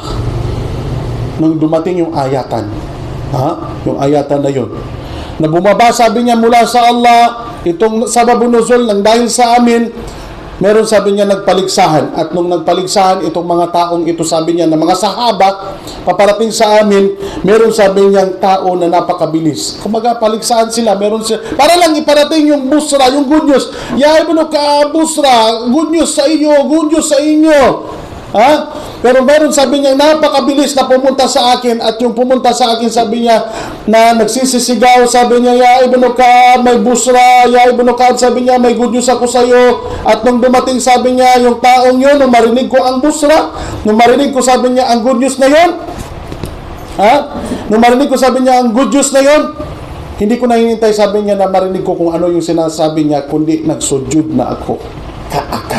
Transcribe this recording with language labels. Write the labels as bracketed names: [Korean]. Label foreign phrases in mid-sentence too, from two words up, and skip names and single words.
[Filipino] Nung dumating yung ayatan, yung ayatan na yun, na bumaba, sabi niya, mula sa Allah, itong [Arabic] سبب النزول [Filipino] ng dahil sa amin, meron, sabi niya, nagpaligsahan. At nung nagpaligsahan, itong mga taong ito, sabi niya, na mga sahaba, paparating sa amin, meron, sabi niya, tao na napakabilis. Kumaga, paligsahan sila, meron sila, para lang iparating yung busra, yung [English] good news. [Arabic] يا ابن كعب بشرى, [English] good news [Filipino] sa inyo, [English] good news [Filipino] sa inyo. Pero meron, sabi niya, napakabilis na pumunta sa akin, at yung pumunta sa akin, sabi niya, na nagsisisigaw, sabi niya, [Arabic] يا ابن كعب, may busra, يا ابن كعب, [Filipino] sabi niya, may [English] good news [Filipino] ako sa iyo. At nung dumating, sabi niya, yung taong yun, nung marinig ko ang busra, nung marinig ko, sabi niya, ang [English] good news [Filipino] na yun, nung marinig ko, sabi niya, ang [English] good news [Filipino] na yun, hindi ko na hinintay, sabi niya, na marinig ko kung ano yung sinasabi niya, kundi nagsujud na ako kaagad.